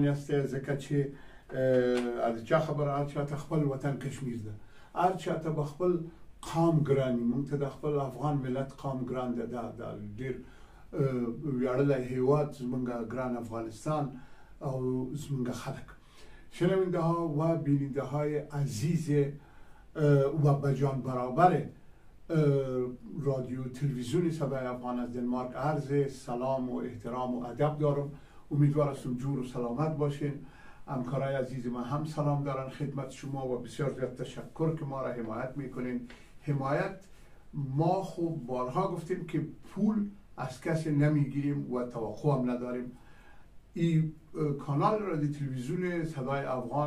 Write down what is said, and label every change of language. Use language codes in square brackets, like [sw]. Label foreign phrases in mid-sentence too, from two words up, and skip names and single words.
[ps] یاستئ ځکه چې د چا خبره هر چا ته خپل وطن کشمیر ده هر چا ته به خپل قام ګراني مونږ ته د خپل افغان ملت قام ګران ده دا ډېر ویاړلی هیواد زمونږ ګران افغانستان او زمونږ خلک [fa] شنونده ها و بیننده های عزیز و بجان برابر رادیو تلویزیون صدای افغان از دنمارک عرض سلام و احترام و ادب دارم امیدوار هستم جور و سلامت باشین همکارای عزیز من هم سلام دارن خدمت شما و بسیار زیاد تشکر که ما را حمایت میکنین حمایت ما خوب بارها گفتیم که پول از کسی نمیگیریم و توقع هم نداریم این کانال رادیو تلویزیون صدای افغان